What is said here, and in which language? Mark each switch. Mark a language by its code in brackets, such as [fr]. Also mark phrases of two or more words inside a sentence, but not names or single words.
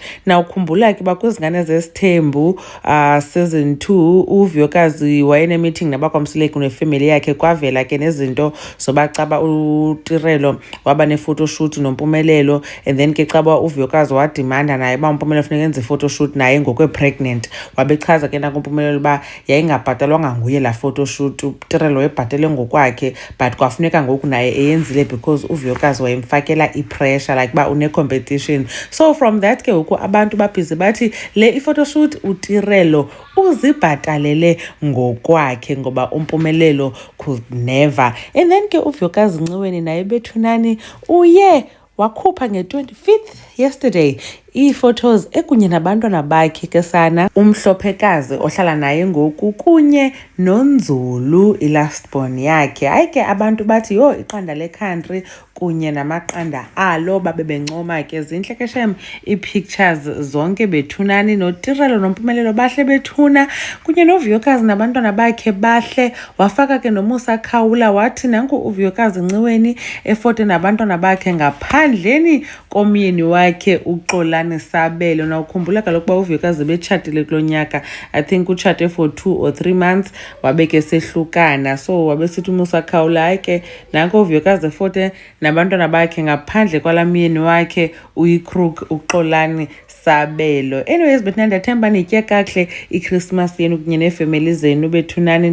[xh] Na ukhumbula ke bakuzingane zesithembu season 2 uVyokazi wayene-meeting nabakwaMsileki nefamily yakhe kwavela ke nezinto zobacaba uTirelo waba ne-photoshoot noMpumelelo [en] and then [xh] ke caba uVyokazi wadimanda naye uba uMpumelelo funeka enze i-photoshoot naye ngokwe-pregnant. Wabechaza ke nakuMpumelelo uba yayingabhatalwanga nguye laa photoshoot, uTirelo wayebhatele ngokwakhe but kwafuneka ngoku naye eyenzile because uVyokazi wayemfakela i-pressure like uba une-competition. [en] So from that [xh] ke ngoku abantu babhizi bathi le i-photoshoot uTirelo uzibhatalele ngokwakhe ngoba uMpumelelo [en] could never. And then [xh] ke uVyokazi Nciweni naye bethunani uye wakhupha nge-25th yesterday ii-photos ekunye nabantwana bakhe ke sana umhlophekazi ohlala naye ngoku kunye noNzulu i- [en] last born [xh] yakhe. Hayi ke abantu bathi yho iqanda le-country kunye namaqanda alo babe bencoma ke zintle ke shem ii-pictures zonke bethunani noTirelo noMpumelelo bahle bethuna kunye noVyokazi nabantwana bakhe bahle. Wafaka ke noMusa Khawula wathi nanku uVyokazi Nciweni efote nabantwana bakhe ngaphandleni komyeni wakhe uXolani Sabelo. Na ukhumbula kaloku uba uVyokazi betshatile kulo nyaka, [en] I think [xh] utshate [en] for 2 or 3 months [xh] wabe ke sehlukana. So wabe sithi uMusa Khawula hayi ke nanku uVyokazi efote nabantwana bakhe ngaphandle kwala myeni wakhe uyiCrook uXolani Sabelo. Anyways bethuna ndiyathemba nitye kakuhle iChristmas yenu kunye neefemeli zenu bethunani.